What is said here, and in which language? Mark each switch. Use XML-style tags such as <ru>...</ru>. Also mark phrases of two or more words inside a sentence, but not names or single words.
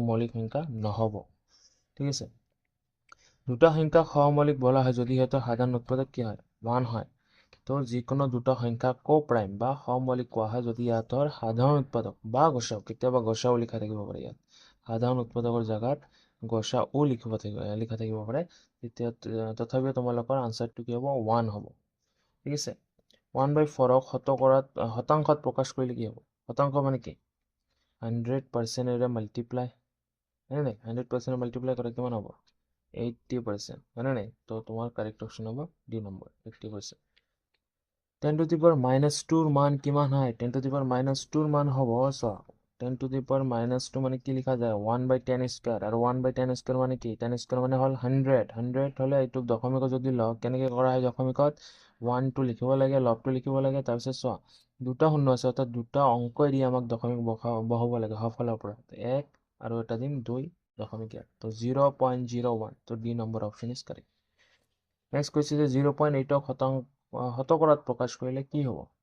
<as>মৌলিক সংখ্যা নহব ঠিক আছে দুটা সংখ্যা সহমৌলিক বলা হয় যদি হেতৰ সাধাৰণ উৎপাদক কি হয় 1 হয় তো যিকোনো দুটা সংখ্যা কোপ্ৰাইম বা সহমৌলিক কোৱা হয় যদি ইয়াতৰ সাধাৰণ উৎপাদক বা গসাও কেতিয়াবা গসাও লিখা থাকিব পাৰে ইয়াত সাধাৰণ উৎপাদকৰ জাগাত গসাও লিখা থাকিব পাৰে তেতিয়া তথাপিও তোমালোকৰ আনসাৰটো কি হ'ব 1 হ'ব ঠিক আছে 1/4 ক শতাংশত প্ৰকাশ কৰিলে কি হ'ব শতাংশ মানে কি 100% এৰে মাল্টিপ্লাই হয়নে নাই 100% মাল্টিপ্লাই কৰা কিমান হ'ব 80% হয়নে নাই তো তোমাৰ</as> <en>correct option</en> <as>হ'ব ডি নম্বৰ 80%</as> <en>10 to the power minus 2</en> <as>ৰ মান কিমান হয়</as> <en>10 to the power minus 2</en> <as>ৰ মান হ'ব চ</as> <en>10 to the power minus 2</en> <as>মানে কি লিখা যায় 1/10 স্কয়ার আৰু 1/10 স্কয়ার মানে কি 10 স্কয়ার মানে হল 100 হলে এইটো দশমিক যদি ল কেনেকৈ কৰা হয় দশমিকত 1 টো লিখিব লাগে লবটো লিখিব লাগে তাৰ পিছত চোৱা দুটা শূন্য আছে অৰ্থাৎ দুটা অংক এৰি আমাক দশমিক বহাব লাগে সফলৰ পৰা 1 আৰু এটা দিম 2 দশমিক তো 0.01 তো ডি নম্বৰ</as> <en>option is correct</en> <as>নেক্সট কৈছে যে 0.8 শতকৰাত প্ৰকাশ কৰিলে কি হ'ব</as>